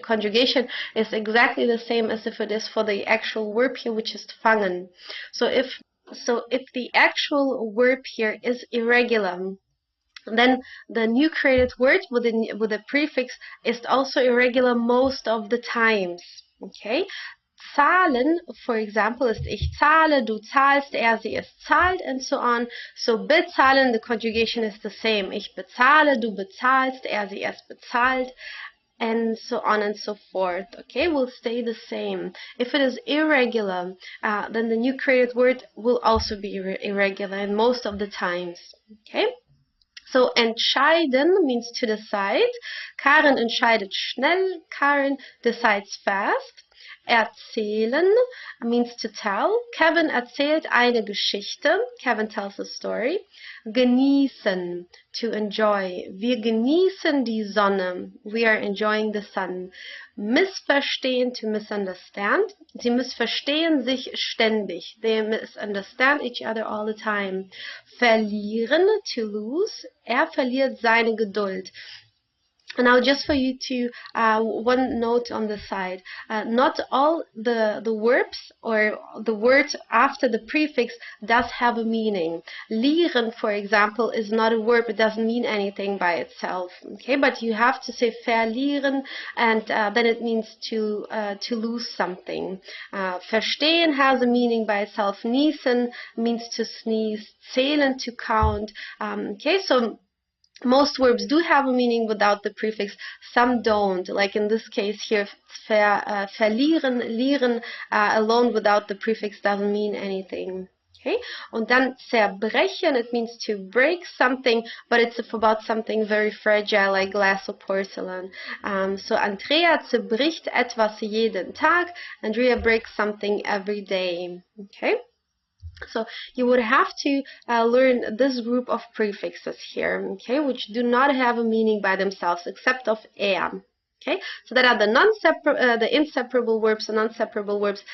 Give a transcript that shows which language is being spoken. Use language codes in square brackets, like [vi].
[en] The conjugation is exactly the same as if it is for the actual verb here, which is fangen. So if the actual verb here is irregular, then the new created word with the prefix is also irregular most of the times. [de] Okay, zahlen, [en] for example, [de] ist ich zahle, du zahlst, sie, es zahlt, [en] and so on. So bezahlen, the conjugation is the same. [de] Ich bezahle, du bezahlst, sie, es bezahlt, [en] and so on and so forth. Okay, will stay the same. If it is irregular, then the new created word will also be irregular in most of the times. Okay. So entscheiden means to decide. [de] Karen entscheidet schnell. [en] Karen decides fast. Erzählen means to tell. [de] Kevin erzählt eine Geschichte. [en] Kevin tells a story. Genießen, to enjoy. [de] Wir genießen die Sonne. [en] We are enjoying the sun. Missverstehen, to misunderstand. [de] Sie missverstehen sich ständig. [en] They misunderstand each other all the time. Verlieren, to lose. [de] Verliert seine Geduld. [en] Now, just for you to one note on the side, not all the verbs or the word after the prefix does have a meaning. Lieren, for example, is not a verb. It doesn't mean anything by itself. Okay, but you have to say verlieren, and then it means to lose something. Verstehen has a meaning by itself. Niesen means to sneeze. Zählen, to count. Okay, so most verbs do have a meaning without the prefix. Some don't. Like in this case here, verlieren, lieren, alone without the prefix doesn't mean anything. Okay, [de] und dann [en] zerbrechen, it means to break something, but it's about something very fragile like glass or porcelain. [de] So Andrea zerbricht etwas jeden Tag. [en] Andrea breaks something every day. [de] Okay, so you would have to learn this group of prefixes here, okay, which do not have a meaning by themselves [en] except of Okay, so that are the inseparable verbs and non-separable verbs.